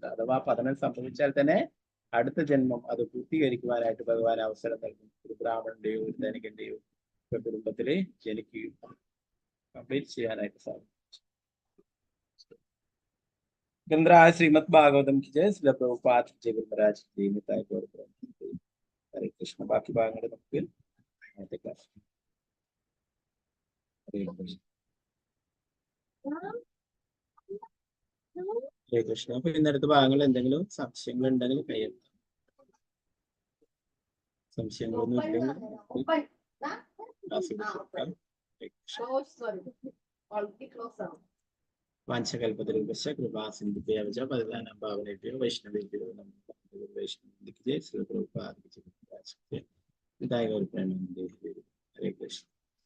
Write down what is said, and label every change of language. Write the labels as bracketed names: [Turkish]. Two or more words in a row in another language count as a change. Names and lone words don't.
[Malayalam] അഥവാ പതനം സംഭവിച്ചാൽ തന്നെ അടുത്ത ജന്മം അത് പൂർത്തീകരിക്കുവാനായിട്ട് ഭഗവാൻ അവസരം നൽകും. ഒരു ബ്രാഹ്മണന്റെയോ ഒരു ധനികന്റെയോ കുടുംബത്തില് ജനിക്കുകയും കംപ്ലീറ്റ് ചെയ്യാനായിട്ട് സാധിക്കും. [Hindi] ഗംധ്രായ ശ്രീമദ് ഭാഗവതം की जय. श्रील प्रभुपाद जय गुरुमहाराज जी निताय गौर प्रेम. हरे कृष्ण. [Malayalam] ബാക്കി ഭാഗങ്ങൾ നമുക്ക് അടുത്ത ക്ലാസ്. ഹരേ കൃഷ്ണ. ഹരേ കൃഷ്ണ. അപ്പൊ ഇന്നടുത്ത ഭാഗങ്ങൾ എന്തെങ്കിലും സംശയങ്ങൾ ഉണ്ടെങ്കിൽ കയ്യെഴുതാം. സംശയങ്ങളൊന്നും ഇല്ലെങ്കിൽ [Sanskrit] വാഞ്ചകൽപതരൂപശ്ച കൃപാസിന്ദുഭ്യോ ച പതിതാനാം പാവനേഭ്യോ വൈഷ്ണവേഭ്യോ നമോ. [Malayalam] വൈഷ്ണവ ശ്രീ പ്രഭുപാദ. ഹരേ കൃഷ്ണ.